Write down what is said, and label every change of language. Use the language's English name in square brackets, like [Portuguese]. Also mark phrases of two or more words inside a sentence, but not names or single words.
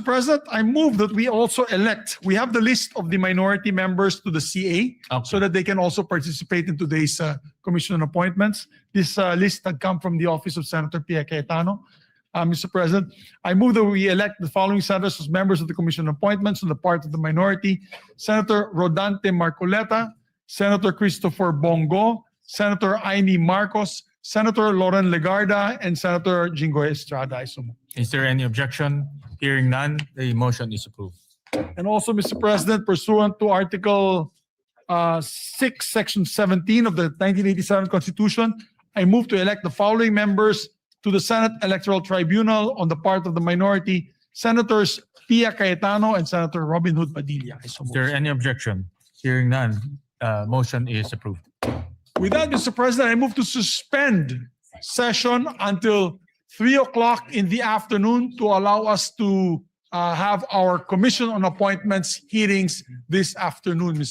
[English] President, I move that we also elect, we have the list of the minority members to the CA Okay. so that they can also participate in today's commission on appointments. This list had come from the office of Senator Pia Cayetano. Mr. President, I move that we elect the following senators as members of the commission on appointments on the part of the minority: Senator Rodante Marcoleta, Senator Christopher Bongo, Senator Aimee Marcos, Senator Lauren Legarda, and Senator Jinggoy Estrada. I so move. Is there any objection? Hearing none, the motion is approved. And also, Mr. President, pursuant to Article 6, Section 17 of the 1987 Constitution, I move to elect the following members to the Senate Electoral Tribunal on the part of the minority: Senators Pia Cayetano and Senator Robin Hood Padilla. I so Is move. there any objection? Hearing none, motion is approved. With that, Mr. President, I move to suspend session until 3 o'clock in the afternoon to allow us to have our Commission on Appointments hearings this afternoon, Mr.